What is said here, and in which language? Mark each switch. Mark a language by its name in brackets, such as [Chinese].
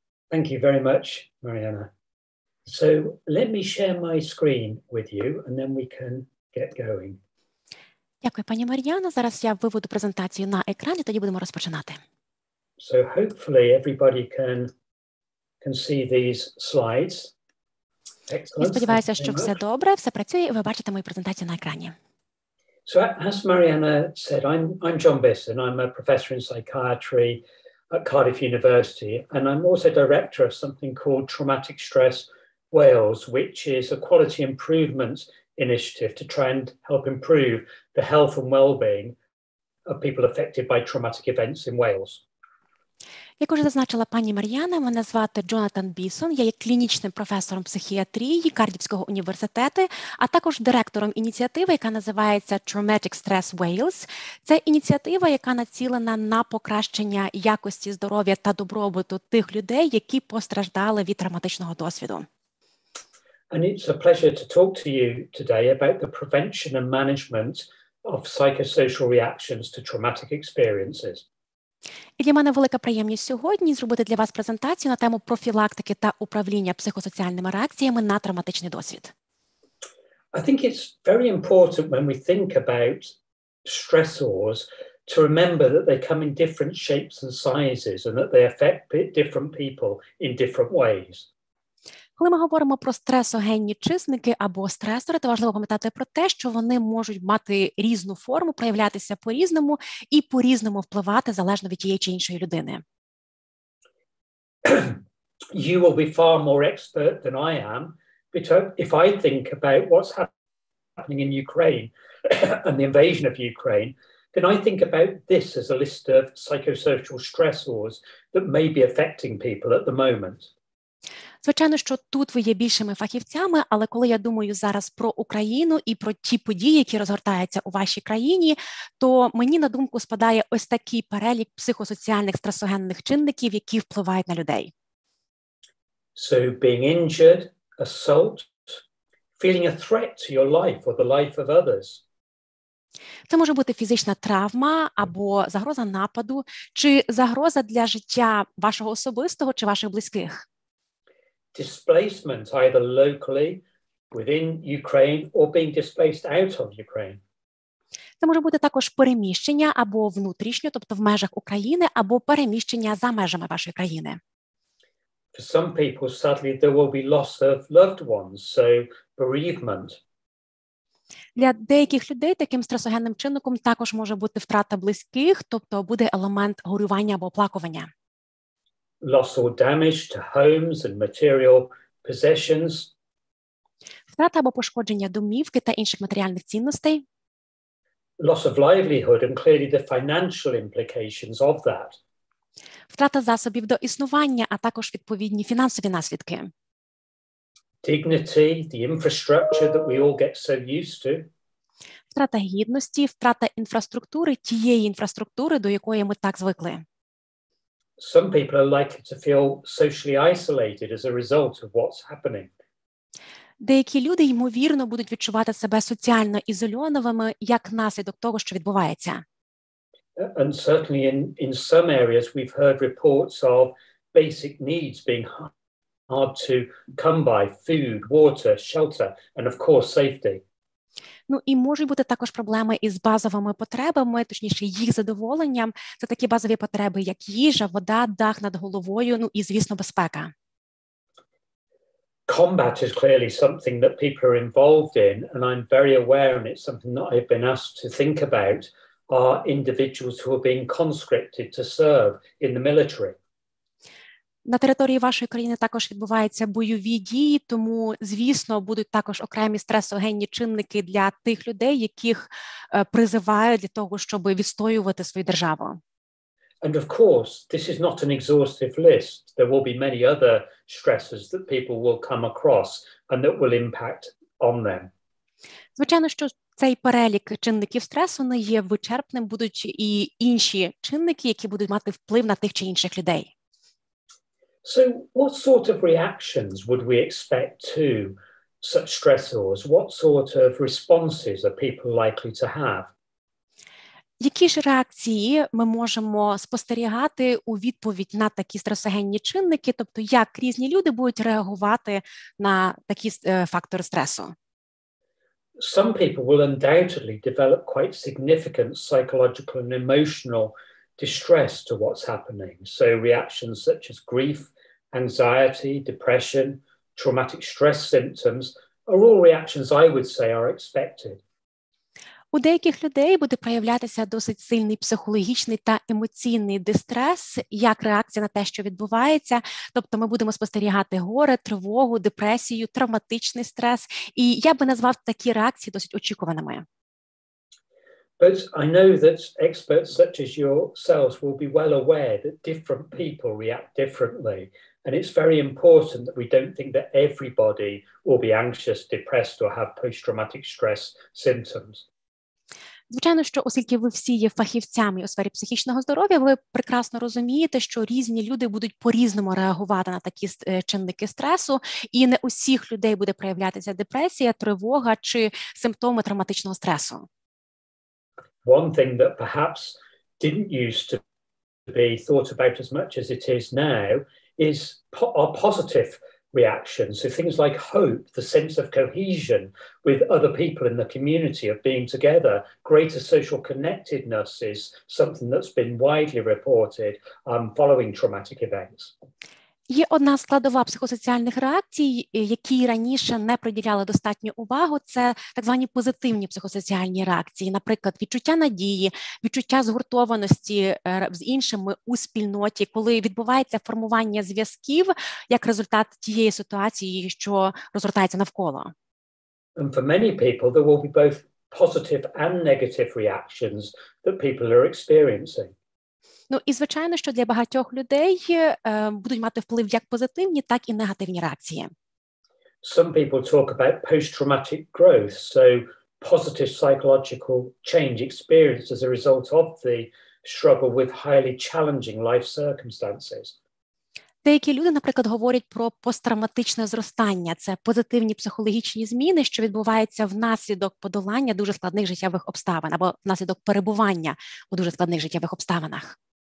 [English] Thank you very much, Mariana. So let me share my screen with you and then we can get going. [Ukrainian] Дякую, пані Мар'яно. Зараз я виведу презентацію на екран, і тоді будемо розпочинати. [English] So hopefully everybody can see these slides. Excellent. [Ukrainian] Я сподіваюся, що все добре, все працює, і ви бачите мою презентацію на екрані. [English] So as Mariana said, I'm John Bisson. I'm a professor in psychiatry at Cardiff University, and I'm also director of something called Traumatic Stress Wales, which is a quality improvement initiative to try and help improve the health and well-being of people affected by traumatic events in Wales. [Ukrainian] Як уже зазначила пані Мар'яна, мене звати Джонатан Бісон, я є клінічним професором психіатрії Кардифського університету, а також директором ініціативи, яка називається Traumatic Stress Wales. Це ініціатива, яка націлена на покращення якості здоров'я та добробуту тих людей, які постраждали від травматичного досвіду. [English] And it's a pleasure to talk to you today about the prevention and management of psychosocial reactions to traumatic experiences. [Ukrainian] І для мене велика приємність сьогодні зробити для вас презентацію на тему профілактики та управління психосоціальними реакціями на травматичний досвід. [English] I think it's very important when we think about stressors to remember that they come in different shapes and sizes and that they affect different people in different ways. [Ukrainian] Коли ми говоримо про стресогенні чисники або стресори, то важливо пам'ятати про те, що вони можуть мати різну форму, проявлятися по-різному і по-різному впливати залежно від тієї чи іншої людини. [English] You will be far more expert than I am, because if I think about what's happening in Ukraine and the invasion of Ukraine, then I think about this as a list of psychosocial stressors that may be affecting people at the moment. [Ukrainian] Звичайно, що тут ви є більшими фахівцями, але коли я думаю зараз про Україну і про ті події, які розгортаються у вашій країні, то мені на думку спадає ось такий перелік психосоціальних стресогенних чинників, які впливають на людей. [English] So being injured, assault, feeling a threat to your life or the life of others. [Ukrainian] Це може бути фізична травма або загроза нападу, чи загроза для життя вашого особистого чи ваших близьких. [English] Displacement either locally within Ukraine or being displaced out of Ukraine. [Ukrainian] Це може бути також переміщення або внутрішньо, тобто в межах України, або переміщення за межами вашої країни. [English] For some people, sadly, there will be loss of loved ones, so bereavement. [Ukrainian] Для деяких людей таким стресогенним чинником також може бути втрата близьких, тобто буде елемент горювання або оплакування. [English] Loss or damage to homes and material possessions. [Ukrainian] Втрата або пошкодження домівки та інших матеріальних цінностей. [English] Loss of livelihood and clearly the financial implications of that. [Ukrainian] Втрата засобів до існування, а також відповідні фінансові наслідки. [English] Dignity, the infrastructure that we all get so used to. [Ukrainian] Втрата гідності, втрата інфраструктури, тієї інфраструктури, до якої ми так звикли. [English] Some people are likely to feel socially isolated as a result of what's happening. [Ukrainian] Деякі люди, ймовірно, будуть відчувати себе соціально ізольованими як наслідок того, що відбувається. [English] And certainly in some areas we've heard reports of basic needs being hard to come by: food, water, shelter, and of course safety. [Ukrainian] Ну і можуть бути також проблеми із базовими потребами, точніше їх задоволенням. Це такі базові потреби, як їжа, вода, дах над головою, ну і, звісно, безпека. [English] Combat is clearly something that people are involved in, and I'm very aware, and it's something that I've been asked to think about, are individuals who are being conscripted to serve in the military. [Ukrainian] На території вашої країни також відбуваються бойові дії, тому, звісно, будуть також окремі стресогенні чинники для тих людей, яких призивають для того, щоб відстоювати свою державу. [English] And of course, this is not an exhaustive list. There will be many other stressors that people will come across and that will impact on them. [Ukrainian] Звичайно, що цей перелік чинників стресу не є вичерпним, будуть і інші чинники, які будуть мати вплив на тих чи інших людей. [English] So what sort of reactions would we expect to such stressors? What sort of responses are people likely to have? [Ukrainian] Які ж реакції ми можемо спостерігати у відповідь на такі стресогенні чинники, тобто як різні люди будуть реагувати на такі фактори стресу? [English] Some people will undoubtedly develop quite significant psychological and emotional distress to what's happening. So reactions such as grief, anxiety, depression, traumatic stress symptoms are all reactions I would say are expected. [Ukrainian] У деяких людей буде проявлятися досить сильний психологічний та емоційний дистрес, як реакція на те, що відбувається. Тобто ми будемо спостерігати горе, тривогу, депресію, травматичний стрес. І я би назвав такі реакції досить очікуваними. [English] But I know that experts such as yourselves will be well aware that different people react differently. And it's very important that we don't think that everybody will be anxious, depressed, or have post-traumatic stress symptoms. [Ukrainian] Звичайно, що оскільки ви всі є фахівцями у сфері психічного здоров'я, ви прекрасно розумієте, що різні люди будуть по-різному реагувати на такі чинники стресу, і не у всіх людей буде проявлятися депресія, тривога чи симптоми травматичного стресу. [English] One thing that perhaps didn't used to be thought about as much as it is now is our positive reactions. So things like hope, the sense of cohesion with other people in the community, of being together, greater social connectedness is something that's been widely reported following traumatic events. [Ukrainian] Є одна складова психосоціальних реакцій, які раніше не приділяли достатньо увагу, це так звані позитивні психосоціальні реакції, наприклад, відчуття надії, відчуття згуртованості з іншими у спільноті, коли відбувається формування зв'язків як результат тієї ситуації, що розгортається навколо. [English] And for many people, there will be both positive and negative reactions that people are experiencing. [Ukrainian] Ну і, звичайно, що для багатьох людей будуть мати вплив як позитивні, так і негативні реакції. [English] Some people talk about post-traumatic growth, so positive psychological change experienced as a result of the struggle with highly challenging life circumstances. [Ukrainian] Деякі люди, наприклад, говорять про посттравматичне зростання. Це позитивні психологічні зміни, що відбуваються внаслідок подолання дуже складних життєвих обставин або внаслідок перебування у дуже складних життєвих обставинах.